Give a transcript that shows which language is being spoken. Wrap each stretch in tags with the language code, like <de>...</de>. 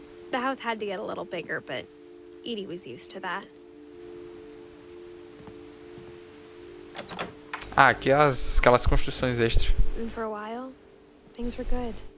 <en>The house had to get a little bigger, but Edie was used to that.</en> <pt>Ah, aqui aquelas construções extras.</pt> <en>And for a while, things were good.</en>